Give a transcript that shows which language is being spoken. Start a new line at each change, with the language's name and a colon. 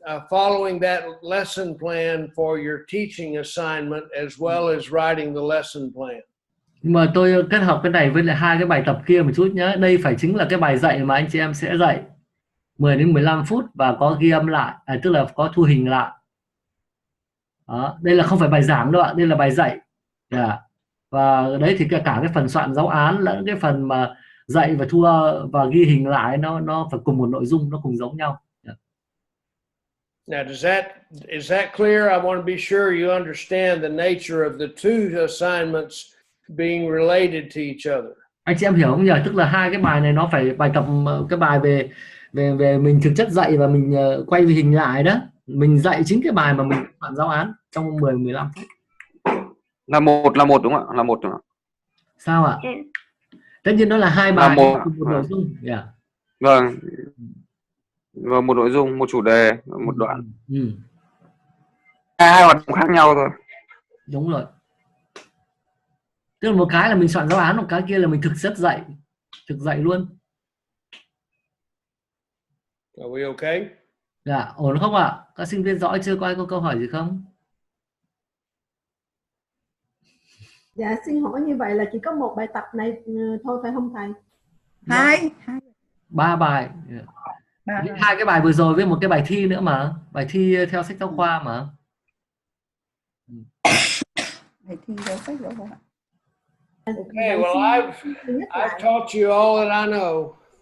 English: following that lesson plan for your teaching assignment as well as writing the lesson plan.
Vietnamese: Nhưng mà tôi kết hợp cái này với lại hai cái bài tập kia một chút nhé. Đây phải chính là cái bài dạy mà anh chị em sẽ dạy 10 đến 15 phút và có ghi âm lại, tức là có thu hình lại. Đó, đây là không phải bài giảng đâu ạ, đây là bài dạy. Và đấy thì cả cái phần soạn giáo án lẫn cái phần mà dạy và và ghi hình lại nó phải cùng một nội dung, nó cùng giống nhau.
English: Now, is that clear? I want to be sure you understand the nature of the two assignments being related to each other.
Vietnamese: Anh chị em hiểu không nhỉ? Tức là hai cái bài này nó phải bài tập, cái bài về mình thực chất dạy và mình quay hình lại đó. Mình dạy chính cái bài mà mình soạn giáo án trong 10-15 phút. Là một đúng không ạ? Là một đúng không ạ? Sao ạ? Tất nhiên nó là hai bài một nội dung. Vâng. Và một nội dung, một chủ đề, một đoạn. Hai hoạt động khác nhau thôi. Đúng rồi. Tức là một cái là mình soạn giáo án, một cái kia là mình thực dạy luôn.
English: Are we okay?
Vietnamese: Dạ, ổn không ạ? Các sinh viên rõ chưa? Có ai có câu hỏi gì không? Dạ, xin hỏi như vậy là chỉ có một bài tập này thôi phải không thầy? Hai. 3 bài. Hai cái bài vừa rồi với một cái bài thi nữa mà. Bài thi theo sách giáo khoa mà. Bài thi theo sách giáo khoa.
English: Okay, well, I've taught you all that I know.